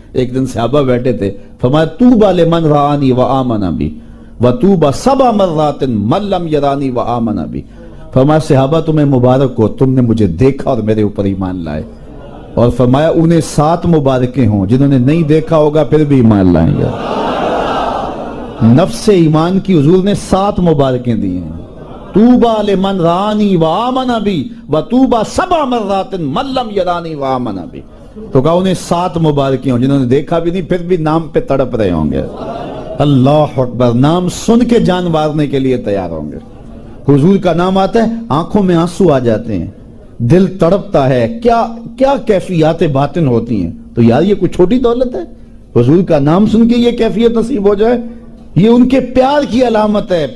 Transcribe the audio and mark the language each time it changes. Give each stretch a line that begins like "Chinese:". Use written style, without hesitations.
Urdu: ایک دن صحابہ بیٹھے تھے، فرمایا
Arabic: طوبی لمن رآنی وآمن بی وطوبی سبع مرات من لم یرانی وآمن بی.
Urdu: فرمایا صحابہ تمہیں مبارک ہو، تم نے مجھے دیکھا اور میرے اوپر ایمان لائے. اور فرمایا انہیں 7 مبارکیں ہوں جنہوں نے نہیں دیکھا ہوگا پھر بھی ایمان لائیں گے. نفس ایمان کی حضور نے 7 مبارکیں دی ہیں.
Arabic: طوبی لمن رآنی وآمن بی وطوبی سبع مرات من لم یرانی وآمن بی.
Urdu: تو کہا انہیں 7 مبارکیں ہوں جنہوں نے دیکھا بھی نہیں پھر بھی نام پہ تڑپ رہے ہوں گے. اللہ اکبر. نام سن کے جان مارنے کے لیے تیار ہوں گے. حضور کا نام آتا ہے آنکھوں میں آنسو آ جاتے ہیں، دل تڑپتا ہے. کیا کیفیات باطن ہوتی ہیں. تو یار یہ کوئی چھوٹی دولت ہے؟ حضور کا نام سن کے یہ کیفیت نصیب ہو جائے، یہ ان کے پیار کی علامت ہے.